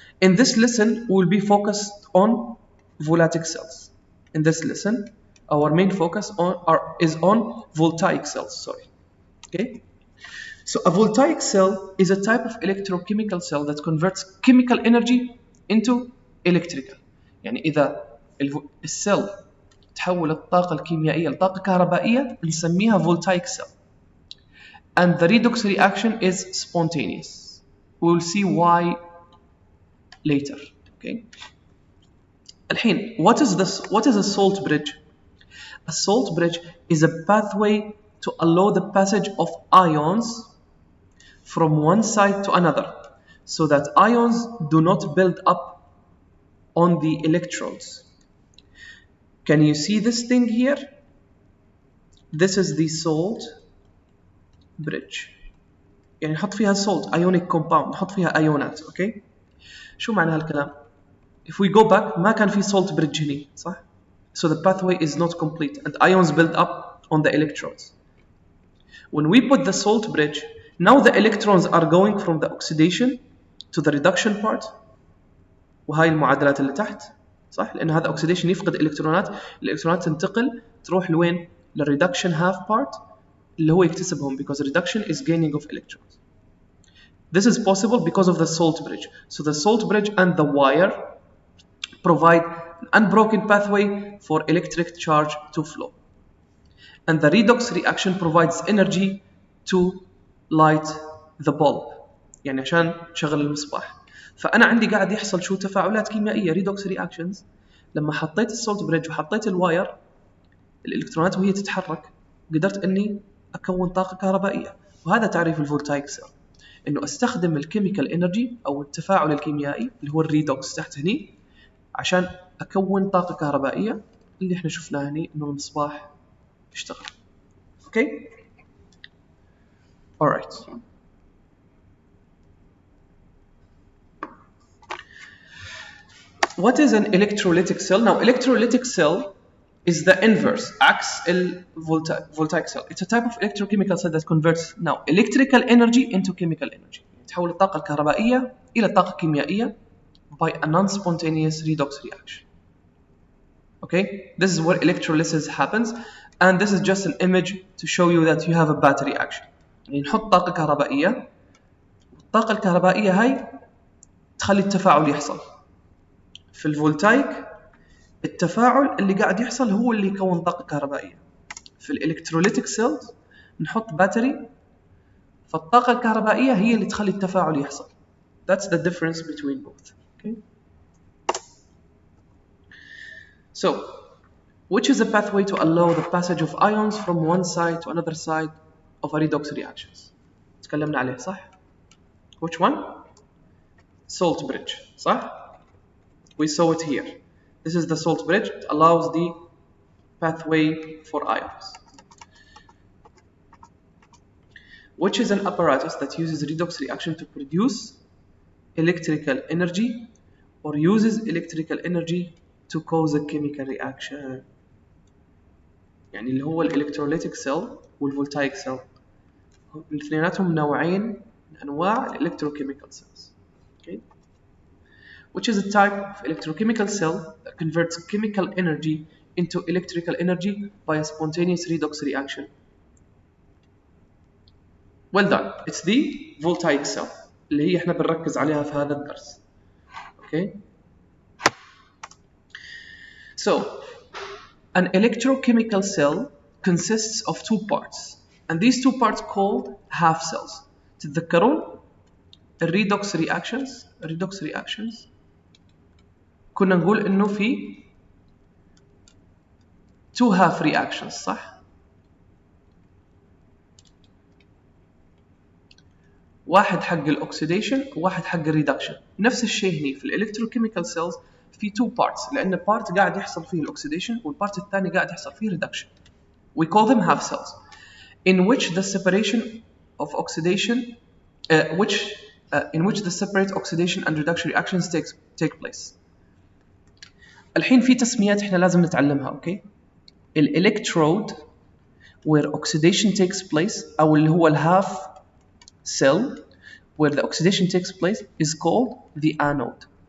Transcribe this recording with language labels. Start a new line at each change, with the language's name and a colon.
English: In this lesson, we will be focused on voltaic cells. In this lesson, our main focus is on voltaic cells. Sorry. Okay. So a voltaic cell is a type of electrochemical cell that converts chemical energy into electrical.
Arabic: يعني إذا السيل تحول الطاقة الكيميائية لطاقة كهربائية نسميها voltaic cell.
English: And the redox reaction is spontaneous. We will see why later. Okay.
Arabic: الحين,
English: what is a salt bridge? A salt bridge is a pathway to allow the passage of ions from one side to another so that ions do not build up on the electrodes. Can you see this thing here? This is the salt bridge.
Arabic: يعني نحط فيها
English: salt ionic compound,
Arabic: نحط فيها ايونات.
English: Okay.
Arabic: شو معنى هالكلام؟
English: If we go back
Arabic: ما كان في
English: salt bridge
Arabic: هني صح؟
English: So the pathway is not complete and ions build up on the electrodes. When we put the salt bridge, now the electrons are going from the oxidation to the reduction part.
Arabic: وهاي المعادلات اللي تحت صح؟ لأن هذا oxidation يفقد الإلكترونات، الإلكترونات تنتقل تروح لوين؟ للreduction half part اللي هو يكتسبهم
English: because reduction is gaining of electrons. This is possible because of the salt bridge. So the salt bridge and the wire provide an unbroken pathway for electric charge to flow. And the redox reaction provides energy to light the bulb.
Arabic: يعني عشان تشغل المصباح. فأنا عندي قاعد يحصل شو تفاعلات كيميائية redox reactions. لما حطيت السولت بريدج وحطيت الواير الإلكترونات وهي تتحرك قدرت أني أكون طاقة كهربائية. وهذا تعريف الفولتايك سيل. إنه أستخدم الكيميكال إنرجي أو التفاعل الكيميائي اللي هو الريدوكس تحت هني عشان أكون طاقة كهربائية اللي إحنا شفناها هني إنه المصباح يشتغل.
English: Okay? Alright. What is an electrolytic cell? Now, electrolytic cell is the inverse,
Arabic: عكس
English: voltaic cell. It's a type of electrochemical cell that converts now electrical energy into chemical energy.
Arabic: تحول الطاقة الكهربائية إلى طاقة كيميائية
English: by a non-spontaneous redox reaction. Okay, this is where electrolysis happens, and this is just an image to show you that you have a battery action.
Arabic: يعني نحط طاقة كهربائية، والطاقة الكهربائية هاي تخلي التفاعل يحصل. في الفولتايك التفاعل اللي قاعد يحصل هو اللي يكون طاقة كهربائية. في الإلكتروليتيك سيلز نحط باتري، فالطاقة الكهربائية هي اللي تخلي التفاعل يحصل.
English: That's the difference between both. Okay. So, which is a pathway to allow the passage of ions from one side to another side of a redox reactions?
Arabic: تكلمنا عليه صح؟
English: Which one? Salt bridge
Arabic: صح؟
English: We saw it here. This is the salt bridge. It allows the pathway for ions. Which is an apparatus that uses redox reaction to produce electrical energy or uses electrical energy to cause a chemical reaction.
Arabic: يعني اللي هو الالكتروليتيك سيل والفولتايك سيل الاثنيناتهم نوعين من انواع الالكتروكيميكال cells.
English: Okay. Which is a type of electrochemical cell that converts chemical energy into electrical energy by a spontaneous redox reaction. Well done. It's the voltaic cell
Arabic: اللي هي احنا بنركز عليها في هذا الدرس.
English: Okay. So, an electrochemical cell consists of two parts, and these two parts called half cells.
Arabic: تتذكرون الريدوكس reactions كنا نقول انه في two half reactions صح؟ واحد حق الاكسيديشن وواحد حق الريدكشن. نفس الشيء هنا في الالكتروكيميكال سيلز في
English: two parts،
Arabic: لان بارت قاعد يحصل فيه الاكسيديشن والبارت الثاني قاعد يحصل فيه ريدكشن.
English: We call them half cells, in which the separation of oxidation, in which the separate oxidation and reduction reactions take place.
Arabic: الحين في تسميات احنا لازم نتعلمها. اوكي.
English: الالكترود where oxidation takes place
Arabic: او اللي هو الهاف
English: cell where the oxidation takes place is called the anode.